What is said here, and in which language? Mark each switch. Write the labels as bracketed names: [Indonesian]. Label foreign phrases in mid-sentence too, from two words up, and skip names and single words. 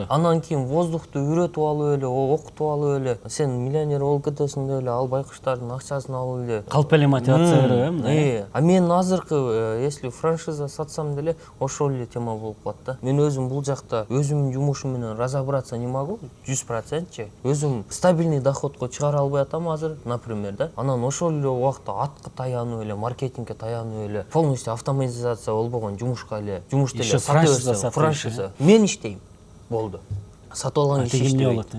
[Kyrgyz] Анан кийин воздухту үйрөтүп алып эле, окутуп алып эле, сен миллионер болуп кетесиң деп эле, ал байкуштардын акчасын алып эле. Калп эле мотивация берип, мындай. А мен азыркы если франшиза сатсам деле ошол эле тема болуп калат да. Мен өзүм бул жакта өзүмдүн жумушум менен [Russian] разобраться не могу [Kyrgyz] 100%. Өзүм стабильный доходко чыгара албай атам азыр, например, да. Анан ошол эле убакта атка таянып эле, маркетингге таянып эле, [Russian] полностью автоматизация [Kyrgyz] болбогон жумушка эле, жумушту эле франшиза. Мен иштейм. Болду. сатып алган киши Тегин эмне иштебейт.